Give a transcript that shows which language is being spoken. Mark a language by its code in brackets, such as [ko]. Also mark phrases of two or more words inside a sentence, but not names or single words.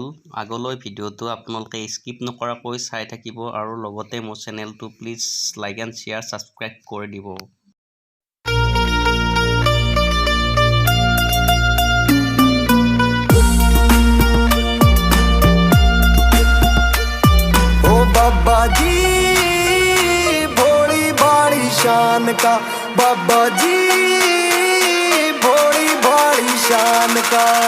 [as] আগলৈ ভিডিঅ'টো আপোনালোকে স্কিপ নকৰাকৈ চাই থাকিব। আৰু লগতে মোৰ চেনেলটো [en] please like and share subscribe [as] কৰি দিব। [hi] ओ बाबा जी, भोली भारी शान का बाबा जी, भोली भारी शान का।